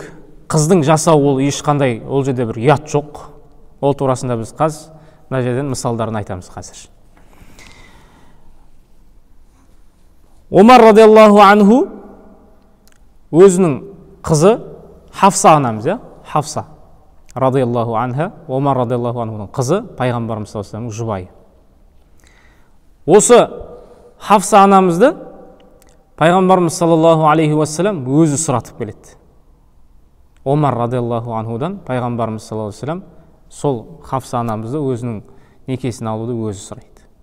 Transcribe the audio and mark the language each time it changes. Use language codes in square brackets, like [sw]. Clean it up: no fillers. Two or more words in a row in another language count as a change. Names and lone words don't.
[kk] Қыздың жасау ол ешқандай, ол жерде бір ұят жоқ. Ол турасында біз мына жерден мысалдарын айтамыз қазір. Омар [ar] رضي الله عنه [kk] өзінің қызы Хафса анамыз, [ar] Хафса رضي الله عنها, [kk] Омар [ar] رضي الله عنه [kk] қызы, пайғамбарымыз [ar] صلى الله عليه وسلم [kk] жұбайы. Осы Хафса анамызды пайғамбарымыз [ar] صلى الله عليه وسلم [kk] өзі сұратып келеді. Омар [ar] رضي الله عنه [kk] пайғамбарымыз [ar] صلى الله عليه وسلم [kk] сол Хафса анамызды өзінің некесін алуды өзі сұрайды.